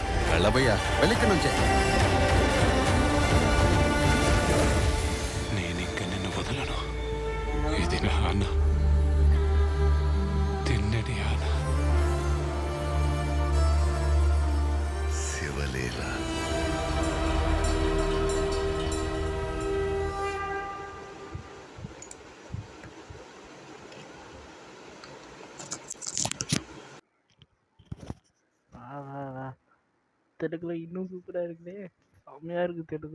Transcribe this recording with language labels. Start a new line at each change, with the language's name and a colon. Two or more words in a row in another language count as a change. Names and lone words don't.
Telugu: వెళ్ళబోయ్యా, వెళ్ళిక నుంచే. నేనింక నిన్ను వదలను. ఇది నా ఆన, తిన్నడి ఆన. శివలీల.
Tamil: வா வா வா, தெலுங்குல இன்னும் சூப்பரா இருக்குதே, செம்மையா இருக்கு தெலுங்குல.